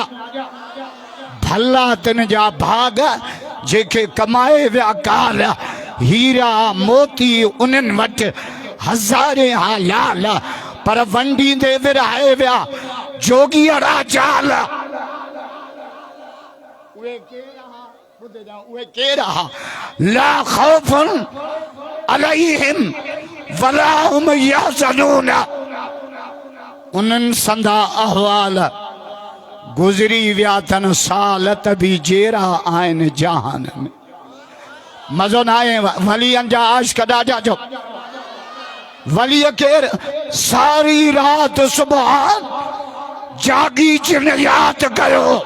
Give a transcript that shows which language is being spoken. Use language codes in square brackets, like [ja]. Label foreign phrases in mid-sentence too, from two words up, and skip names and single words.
[sd] भला तिन जा भाग जेके कमाए विया काल। हीरा मोती उन्हनि वटि हज़ारे हालाल, पर वंडींदे विरहाए विया जोगियड़ा जाल। उहे केर हा? [ar] لا خوف عليهم ولا هم يحزنون. [sd] उन्हनि संदा अहवाल गुज़री विया तन साल त बि जहिड़ा आहिनि जहान में। मज़ो न आहे। वलियनि जा आशिक़ ॾाढा चओ। वलीअ केर? सारी रात सुबह जागी जिन याद कयो।